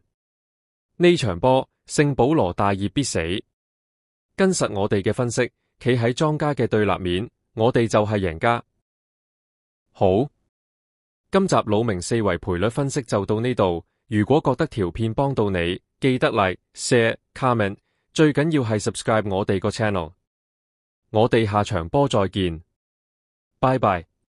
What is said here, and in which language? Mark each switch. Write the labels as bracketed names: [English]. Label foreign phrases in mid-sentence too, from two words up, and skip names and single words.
[Cantonese] 呢場波聖保羅大熱必死，跟實我哋嘅分析，企喺莊家嘅對立面，我哋就係贏家。好，今集魯明四圍賠率分析就到呢度。如果覺得條片幫到你，記得 [English] like、share、comment， [Cantonese] 最緊要係 subscribe 我哋個 channel。我哋下場波再見，拜拜。